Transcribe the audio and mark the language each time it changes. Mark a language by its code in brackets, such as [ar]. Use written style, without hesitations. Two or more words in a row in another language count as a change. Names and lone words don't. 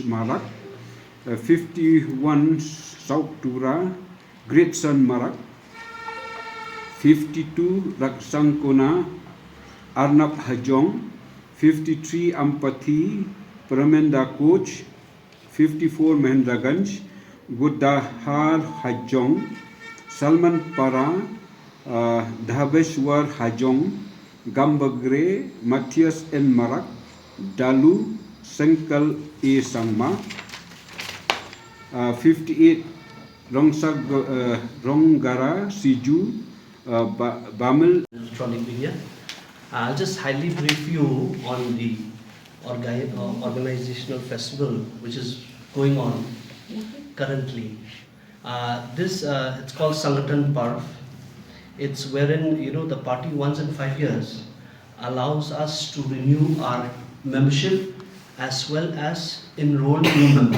[en] Marak, 51 South Tura Great Sun Marak, 52 Raksangkona Arnab Hajong, 53 Ampati Pramenda Coach, 54 Mahendraganj Guddahar Hajong, Salman Para Dhabeshwar Hajong, Gambagre Matthias N. Marak, Dalu Sengkal A. Sangma, 58 Ronggara Siju, Bamil. Electronic media. I'll just highly brief you on the organizational festival which is going on currently. It's called Sangathan Parv. It's wherein the party once in 5 years allows us to renew our membership as well as enroll new members.